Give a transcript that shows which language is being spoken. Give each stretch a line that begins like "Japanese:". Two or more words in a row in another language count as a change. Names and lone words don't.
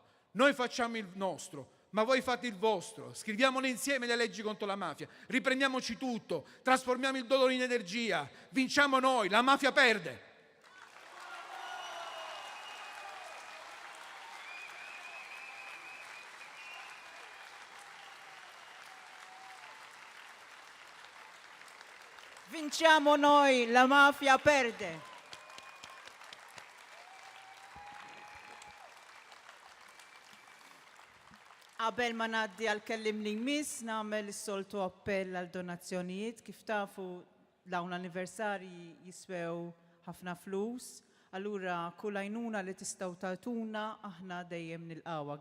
Italian: Noi facciamo il nostro, ma voi fate il vostro, scriviamole insieme le leggi contro la mafia, riprendiamoci tutto, trasformiamo il dolore in energia, vinciamo noi, la mafia perde. Vinciamo noi, la mafia perde.
Maltese: Qabel ma ngħaddi għal kellim li jmiss nagħmel is-soltu appell għal donazzjonijiet. Kif tafu dawn l-anniversarji jiswew ħafna flus, allura kull għajnuna li tistgħu tagħtuna aħna dejjem nilqawha.